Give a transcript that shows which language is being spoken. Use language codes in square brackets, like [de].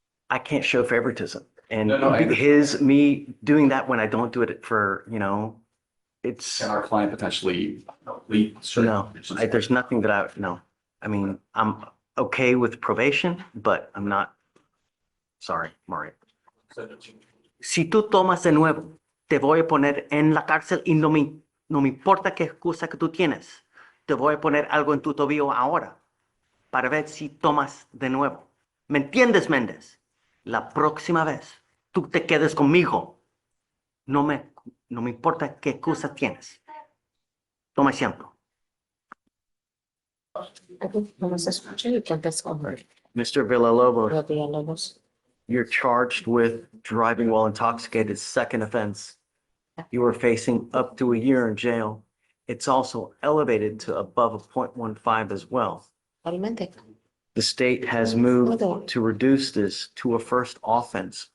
[en] I can't show favoritism. And No, I understand. me doing that when I don't do it for, it's, Can our client potentially lead certain? no, there's nothing that no. I mean, I'm okay with probation, but I'm not, sorry, Mario. [es] Si tú tomas de nuevo, te voy a poner en la cárcel y no me importa qué excusa que tú tienes. Te voy a poner algo en tu tobillo ahora para ver si tomas de nuevo. ¿Me entiendes, Méndez? La próxima vez tú te quedes conmigo. No me importa qué excusa tienes. Toma asiento. Vamos a escuchar y cuántas con [en] Mr. Villalobos, Villalobos. you're charged with driving while intoxicated, second offense. You are facing up to a year in jail. It's also elevated to above a 0.15 as well. [es] Realmente. [en] The state has moved to reduce this to a first offense.